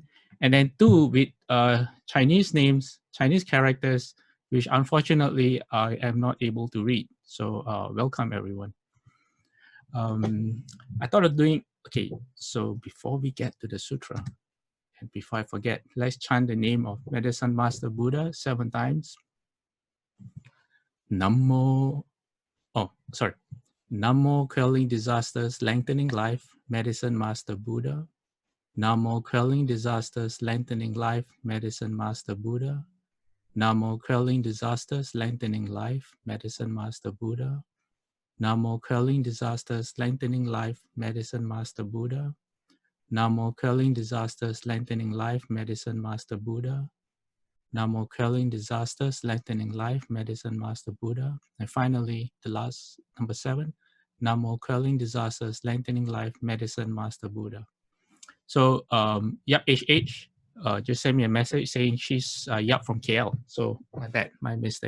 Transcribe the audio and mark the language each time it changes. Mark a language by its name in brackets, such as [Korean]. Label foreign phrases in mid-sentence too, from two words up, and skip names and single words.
[English] And then two with Chinese names, Chinese characters, which unfortunately I am not able to read. So welcome everyone. I thought of doing, okay, so before we get to the sutra, and before I forget, let's chant the name of Medicine Master Buddha 7 times. Namo, Namo quelling disasters, lengthening life, Medicine Master Buddha. Namo quelling disasters, lengthening life, Medicine Master Buddha. Namo quelling disasters, lengthening life, Medicine Master Buddha. Namo quelling disasters, lengthening life, Medicine Master Buddha. Namo quelling disasters, lengthening life, Medicine Master Buddha. Namo quelling disasters, lengthening life, Medicine Master Buddha. And finally, the last, number 7, Namo quelling disasters, lengthening life, Medicine Master Buddha. So Yap HH just sent me a message saying she's Yap from KL. So my bad, my mistake.